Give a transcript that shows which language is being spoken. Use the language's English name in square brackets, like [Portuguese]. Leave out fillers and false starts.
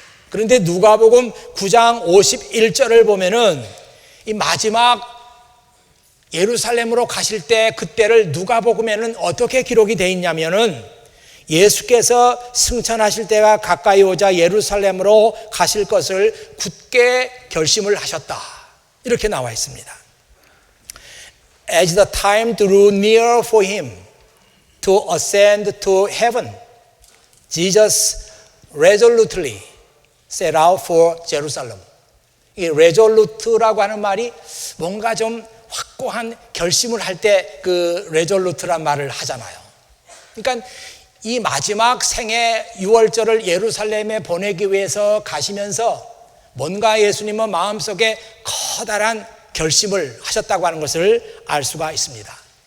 [Korean] 그런데 누가복음 9장 51절을 보면은 이 마지막 예루살렘으로 가실 때 그때를 누가복음에는 어떻게 기록이 되어 있냐면은 예수께서 승천하실 때가 가까이 오자 예루살렘으로 가실 것을 굳게 결심을 하셨다. 이렇게 나와 있습니다. [English] As the time drew near for him to ascend to heaven, Jesus resolutely set out for Jerusalem. [Korean] 이 resolute라고 하는 말이 뭔가 좀 확고한 결심을 할 때 그 resolute란 말을 하잖아요. 그러니까 이 마지막 생애 6월절을 예루살렘에 보내기 위해서 가시면서 뭔가 예수님은 마음속에 커다란 결심을 하셨다고 하는 것을 알 수가 있습니다.